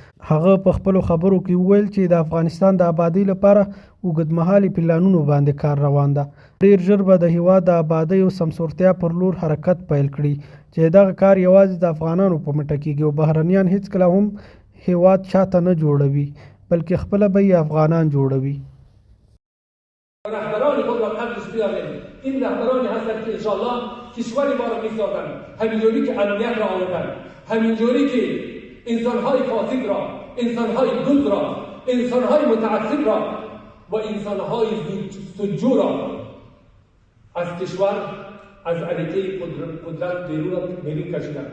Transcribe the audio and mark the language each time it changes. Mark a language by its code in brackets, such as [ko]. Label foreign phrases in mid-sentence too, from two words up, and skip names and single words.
[ps] هغه په خپلو خبرو کې وویل چې د افغانستان د آبادۍ لپاره اوږدمهالي پلانونو باندې کار روان ده. ډیر ژر به د هیواد د آبادۍ او سمسورتیا پر لور حرکت پیل کړي چې دغه کار یوازې د افغانانو په مټه کېږي او بهرنیان هیڅکله هم هیواد چاته نه جوړوي بلکې خپله به یې افغانان جوړوي. [fa] رهبران خود را قدرش بیاریم. این رهبرانی هستند که انشاءالله کشور ما را میسازند، همینجوری که امنیت را آوردند، همینجوری که انسانهای فاسد را، انسانهای دزد را، انسانهای متعصب را و انسانهای سجور را از کشور از علیقه قدرت بیرون کشیدند.